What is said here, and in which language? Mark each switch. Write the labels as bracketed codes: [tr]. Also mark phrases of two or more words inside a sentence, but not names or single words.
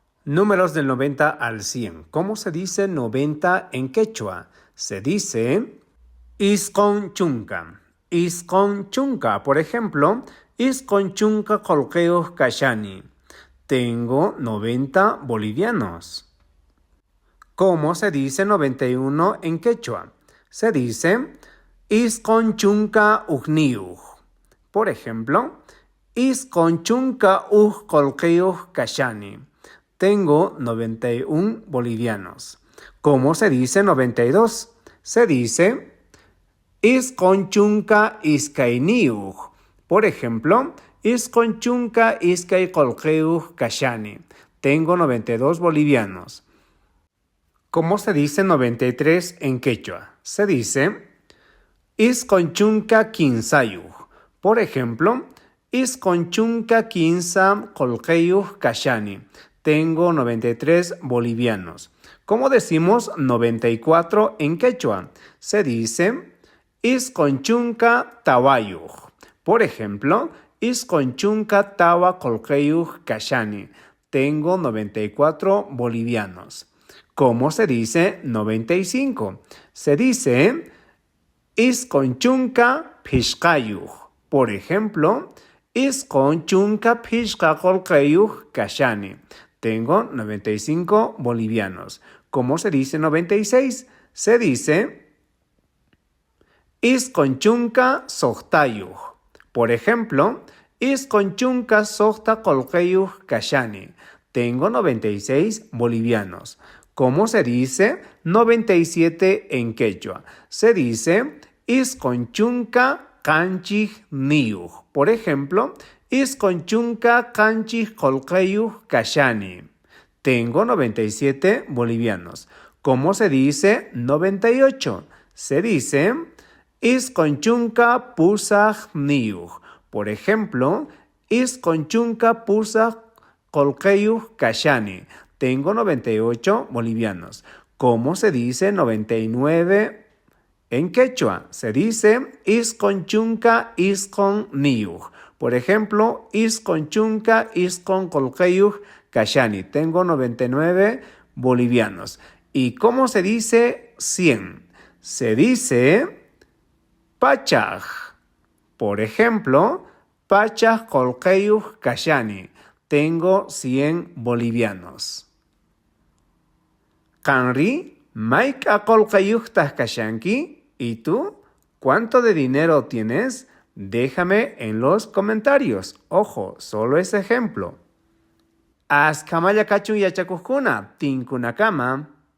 [es] Números del 90 al 100. ¿Cómo se dice 90 en quechua? Se dice isqonchunka. Isqonchunka, por ejemplo, [qu] isqonchunka kolqeus kashani. [es] Tengo 90 bolivianos. ¿Cómo se dice 91 en quechua? Se dice [qu] isqonchunka ugniuj. [es] Por ejemplo, [qu] isqonchunka kolqeus kashani. [es] Tengo 91 bolivianos. ¿Cómo se dice 92? Se dice [qu] isqonchunka iskainiuj. [es] Por ejemplo, [qu] isqonchunka iskay kolqeuj kashani. [es] Tengo 92 bolivianos. ¿Cómo se dice 93 en quechua? Se dice [qu] isqonchunka kinsayuj. [es] Por ejemplo, [qu] isqonchunka kinsa kolqeuj kashani. [es] Tengo 93 bolivianos. ¿Cómo decimos 94 en quechua? Se dice [qu] isqonchunka tawayuj. [es] Por ejemplo, [qu] isqonchunka tawa kolqeyuj kashani. [es] Tengo 94 bolivianos. ¿Cómo se dice 95? Se dice [qu] isqonchunka pishqayuj. [es] Por ejemplo, [qu] isqonchunka pishqa kolqeyuj kashani. [es] Tengo 95 bolivianos. ¿Cómo se dice 96? Se dice [qu] isqonchunka soqtayuj. [es] Por ejemplo, [qu] isqonchunka soqta kolqeyuj kashani. [es] Tengo 96 bolivianos. ¿Cómo se dice 97 en quechua? Se dice [qu] isqonchunka kanchij niyuj. [es] Por ejemplo, [qu] isqonchunka kanchij kolqeyuj kashani. [es] Tengo 97 bolivianos. ¿Cómo se dice 98? Se dice [qu] isqonchunka pusaj niyuj. [es] Por ejemplo, [qu] isqonchunka pusaj kolqeyuj kashani. [es] Tengo 98 bolivianos. ¿Cómo se dice 99 en quechua? Se dice [qu] isqonchunka isqon niyuj. [es] Por ejemplo, [qu] isqonchunka isqon kolqeyuj kashani. [es] Tengo 99 bolivianos. ¿Y cómo se dice 100? Se dice pachaj. Por ejemplo, [qu] pachaj kolqeyuj kashani. [es] Tengo 100 bolivianos. [qu] Kanri, mayka kolqeyujtaj kashanki. [es] ¿Y tú? ¿Cuánto de dinero tienes? Déjame en los comentarios. Ojo, solo es ejemplo. [qu] Askamaya kachun yachakuskuna, tinkunakama.